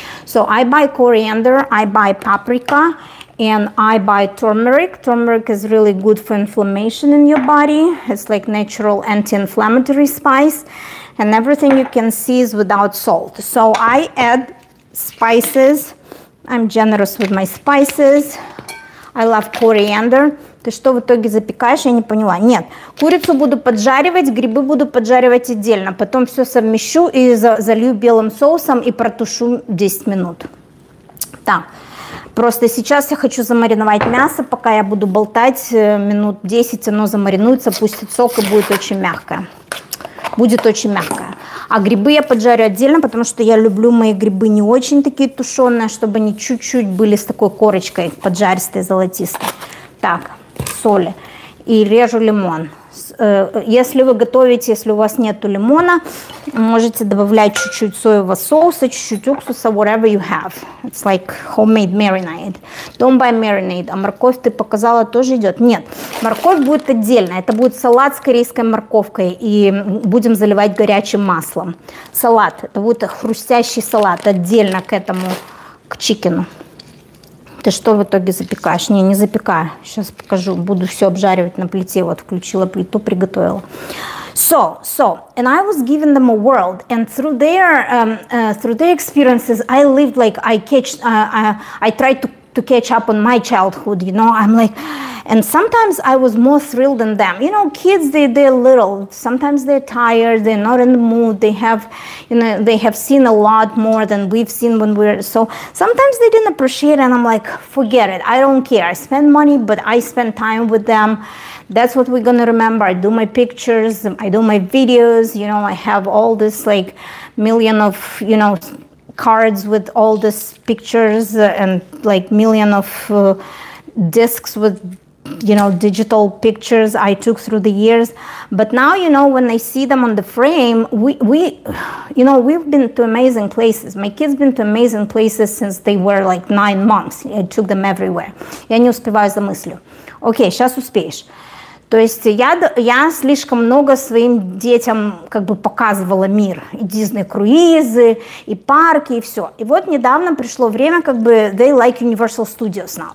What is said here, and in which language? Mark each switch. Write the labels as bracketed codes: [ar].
[en] So I buy coriander, I buy paprika, and I buy turmeric. Turmeric is really good for inflammation in your body. It's like natural anti-inflammatory spice, and everything you can see is without salt. So I add spices. I'm generous with my spices. I love coriander. [ru] Ты что в итоге запекаешь? Я не поняла. Нет, курицу буду поджаривать, грибы буду поджаривать отдельно. Потом все совмещу и залью белым соусом и протушу 10 минут. Так, просто сейчас я хочу замариновать мясо. Пока я буду болтать, минут 10 оно замаринуется, пустит сок и будет очень мягкое. Будет очень мягкое. А грибы я поджарю отдельно, потому что я люблю мои грибы не очень такие тушеные, чтобы они чуть-чуть были с такой корочкой поджаристой, золотистой. Так, соли. И режу лимон. Если вы готовите, если у вас нету лимона, можете добавлять чуть-чуть соевого соуса, чуть-чуть уксуса, [en] whatever you have. It's like homemade marinade. Don't buy marinade. [ru] А морковь ты показала тоже идет? Нет, морковь будет отдельно. Это будет салат с корейской морковкой, и будем заливать горячим маслом. Салат, это будет хрустящий салат отдельно к этому, к чикену. Ты что в итоге запекаешь? Не запекаю. Сейчас покажу. Буду все обжаривать на плите. Вот включила плиту, приготовила. [en] So, and I was giving them a world, and through their experiences, I lived like I tried to catch up on my childhood. You know, I'm like, and sometimes I was more thrilled than them. You know, kids, they're little. Sometimes they're tired. They're not in the mood. They have, you know, they have seen a lot more than we've seen when we're. So sometimes they didn't appreciate it, and I'm like, forget it. I don't care. I spend money, but I spend time with them. That's what we're gonna remember. I do my pictures. I do my videos. You know, I have all this like million of, you know, cards with all these pictures and like million of discs with, you know, digital pictures I took through the years. But now, you know, when I see them on the frame, you know, we've been to amazing places. My kids been to amazing places since they were like 9 months. I took them everywhere. [ru] Я не успеваю за мыслью. Окей, сейчас успеешь. То есть я слишком много своим детям как бы показывала мир. И Дисней-круизы, и парки, и все. И вот недавно пришло время, как бы, [en] they like Universal Studios now.